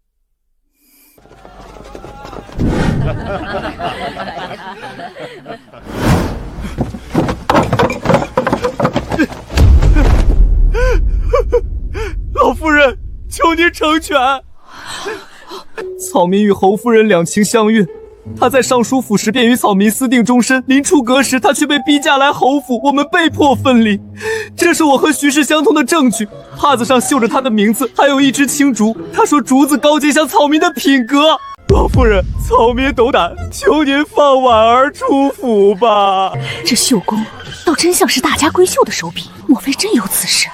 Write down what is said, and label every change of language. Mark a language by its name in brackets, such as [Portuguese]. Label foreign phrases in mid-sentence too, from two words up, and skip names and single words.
[Chinese] 老夫人，求您成全。草民與侯夫人兩情相悅，他在尚書府時便與草民私定終身，臨出閣時他卻被逼嫁來侯府，我們被迫分離。這是我和徐氏相通的證據，帕子上繡着他的名字，還有一支青竹，他說竹子高潔像草民的品格。老夫人，草民斗膽，求您放婉兒出府吧。這繡工倒真像是大家閨秀的手筆，莫非真有此事？